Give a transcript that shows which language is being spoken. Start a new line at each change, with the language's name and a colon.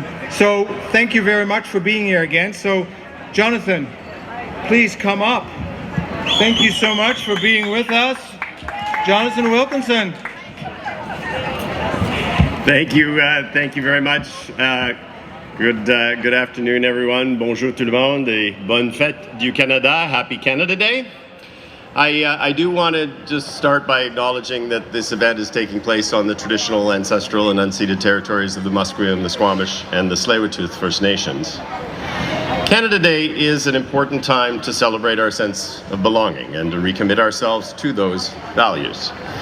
English: So thank you very much for being here again. So Jonathan, please come up. Thank you so much for being with us. Jonathan Wilkinson. Thank you very much. Good afternoon, everyone.
French: Bonjour tout le monde et bonne fête du Canada.
English: Happy Canada Day. I do want to just start by acknowledging that this event is taking place on the traditional, ancestral, and unceded territories of the Musqueam, the Squamish, and the Tsleil-Waututh First Nations. Canada Day is an important time to celebrate our sense of belonging and to recommit ourselves to those values.